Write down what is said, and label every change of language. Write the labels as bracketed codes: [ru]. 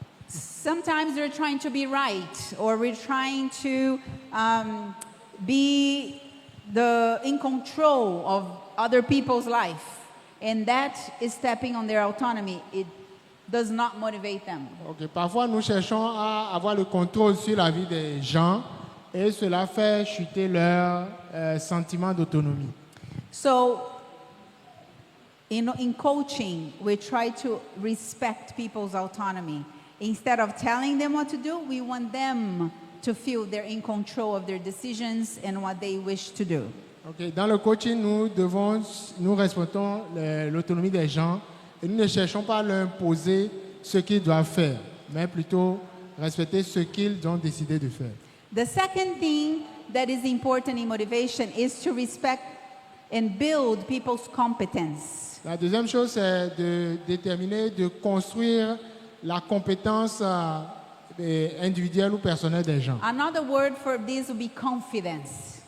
[en] Sometimes we're trying to be right, or we're trying to be in control of other people's life, and that is stepping on their autonomy. It does not motivate them. Ok. [fr] Parfois, nous cherchons à avoir le contrôle sur la vie des gens et cela fait chuter leur sentiment d'autonomie. [en] So, in coaching, we try to respect people's autonomy. Instead of telling them what to do, we want them to feel they're in control of their decisions and what they wish to do. Okay. [fr] Dans le coaching, nous respectons l'autonomie des gens et nous ne cherchons pas à leur imposer ce qu'ils doivent faire, mais plutôt respecter ce qu'ils ont décidé de faire. [en] The second thing that is important in motivation is to respect and build people's competence. [fr] La deuxième chose, c'est de déterminer, de construire la compétence individuelle ou personnelle des gens. [en] Another word for this would be confidence.